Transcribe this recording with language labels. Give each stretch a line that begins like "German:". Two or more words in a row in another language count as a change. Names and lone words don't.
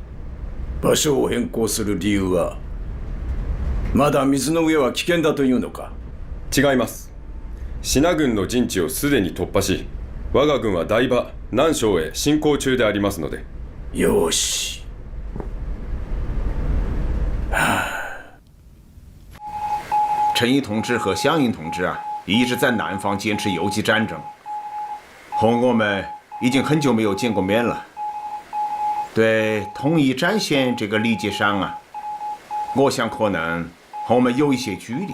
Japanese: 場所を変更する理由は、まだ水の上は危険だというのか？違います。支那軍の陣地をすでに突破し、我が軍は台場、南昌へ進行中でありますので。よし。
Chinese: 陈毅同志和湘英同志啊，一直在南方坚持游击战争，和我们已经很久没有见过面了。对统一战线这个理解上啊，我想可能和我们有一些距离。